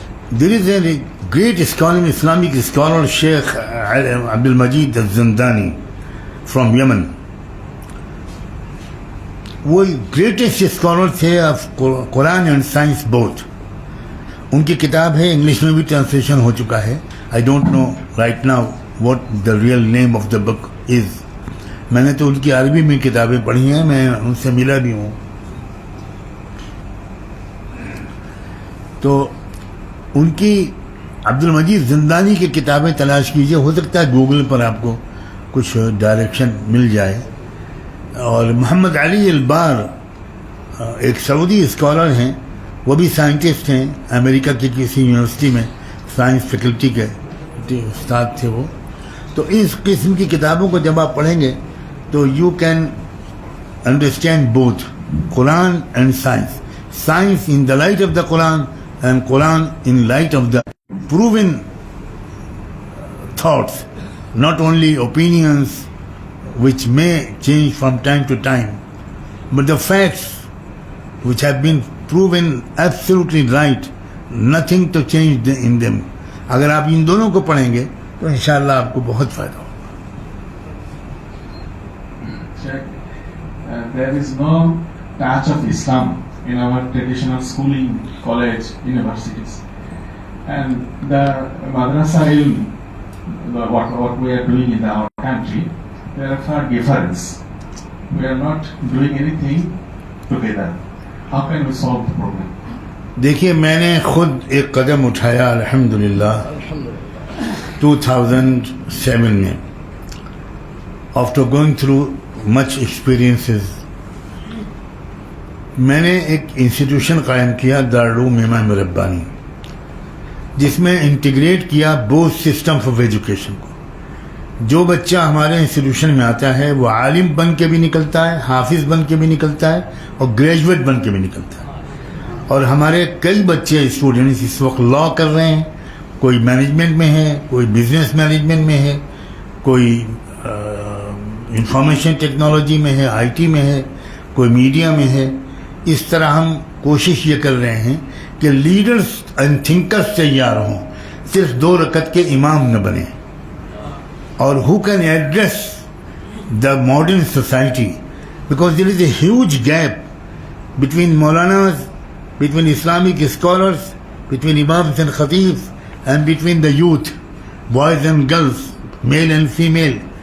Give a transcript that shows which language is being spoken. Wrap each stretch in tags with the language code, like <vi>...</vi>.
<en>There is a great scholar, Islamic scholar, Sheikh Abdul Majid al-Zindani from Yemen.</en> <ur>وہ greatest scholar تھے of Quran and science both. ان کی کتاب ہے، English میں بھی ٹرانسلیشن ہو چکا ہے.</ur> <en>I don't know right now what the real name of the book is.</en> <ur>میں نے تو ان کی عربی میں کتابیں پڑھی ہیں، میں ان سے ملا بھی ہوں. تو ان کی عبد المجید زندانی کی کتابیں تلاش کیجئے. ہو سکتا ہے گوگل پر آپ کو کچھ ڈائریکشن مل جائے. اور محمد علی البار ایک سعودی اسکالر ہیں، وہ بھی سائنٹسٹ ہیں. امریکہ کی کسی یونیورسٹی میں سائنس فیکلٹی کے استاد تھے وہ. تو اس قسم کی کتابوں کو جب آپ پڑھیں گے تو</ur> <en>You can understand both Quran and science. Science in the light of the Quran and Quran in light of the proven thoughts, not only opinions which may change from time to time, but the facts which have been proven absolutely right, nothing to change in them.</en> <ur>اگر آپ ان دونوں کو پڑھیں گے تو انشاءاللہ آپ کو بہت فائدہ ہوگا.</ur> <en>There is no touch of Islam in our traditional schooling, college, universities. And the madrasa ilm, what we are doing in our country, there are far difference. We are not doing anything together. How can we solve the problem?</en> <ur>دیکھیے میں نے خود ایک قدم اٹھایا الحمدللہ 2007 میں</ur> <en>after going through much experiences</en> <ur>میں نے ایک انسٹیٹیوشن قائم کیا دارالعلوم امام ربانی جس میں انٹیگریٹ کیا بوتھ سسٹمز آف ایجوکیشن کو. جو بچہ ہمارے انسٹیٹیوشن میں آتا ہے وہ عالم بن کے بھی نکلتا ہے, حافظ بن کے بھی نکلتا ہے اور گریجویٹ بن کے بھی نکلتا ہے. اور ہمارے کئی بچے اسٹوڈنٹس اس وقت لا کر رہے ہیں, کوئی مینجمنٹ میں ہے, کوئی بزنس مینجمنٹ میں ہے, کوئی انفارمیشن ٹیکنالوجی میں ہے, آئی ٹی میں ہے, کوئی میڈیا میں ہے. اس طرح ہم کوشش یہ کر رہے ہیں کہ لیڈرز اینڈ تھنکرز تیار ہوں, صرف 2 رکعت کے امام نہ بنیں, اور</ur> <en>who can address the modern society, because there is a huge gap between Maulanas, between Islamic scholars, between imams and khatibs, and between the youth, boys and girls, male and female.</en>